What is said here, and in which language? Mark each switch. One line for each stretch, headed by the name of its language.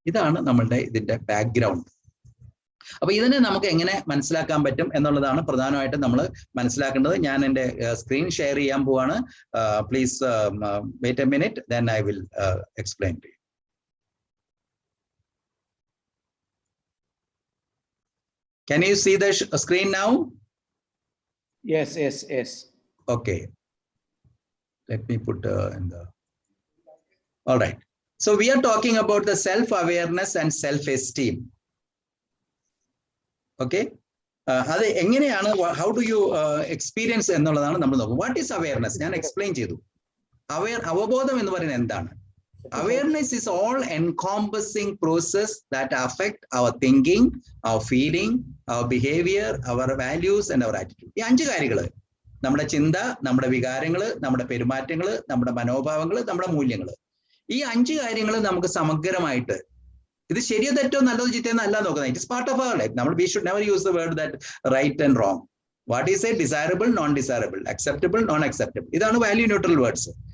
Malayalam: ഇതാണ് നമ്മളുടെ ഇതിന്റെ ബാക്ക്ഗ്രൗണ്ട്. അപ്പൊ ഇതിനെ നമുക്ക് എങ്ങനെ മനസ്സിലാക്കാൻ പറ്റും എന്നുള്ളതാണ് പ്രധാനമായിട്ടും നമ്മൾ മനസ്സിലാക്കേണ്ടത്. ഞാൻ എൻ്റെ സ്ക്രീൻ ഷെയർ ചെയ്യാൻ പോവാണ്.
English: Please wait a minute, then I will explain to you. Can you see the screen now? Yes. Okay. Let me put in the. All right. So we are talking about the self-awareness and self-esteem. Okay.
Malayalam: അത് എങ്ങനെയാണ്,
English: how do you experience
Malayalam: എന്നുള്ളതാണ് നമ്മൾ നോക്കുന്നത്.
English: What is awareness?
Malayalam: ഞാൻ explain ചെയ്തു. അവബോധം എന്ന് പറയുന്നത് എന്താണ്?
English: Awareness is all encompassing process that affect our thinking, our feeling, our behavior, our values and our attitude.
Malayalam: ഈ 5 കാര്യങ്ങൾ, നമ്മുടെ ചിന്ത, നമ്മുടെ വികാരങ്ങൾ, നമ്മുടെ പെരുമാറ്റങ്ങൾ, നമ്മുടെ മനോഭാവങ്ങൾ, നമ്മുടെ മൂല്യങ്ങൾ, ഈ 5 കാര്യങ്ങൾ നമുക്ക് സമഗ്രമായിട്ട്, ഇത് ശരിയോ തെറ്റോ നല്ലതോ ചീത്തയെന്നോ അല്ല നോക്കുന്നത്.
English: It is part of our life. നമ്മൾ we should never use the word that right and wrong. What is a desirable, non desirable, acceptable, non acceptable, ഇതാണ് value neutral words.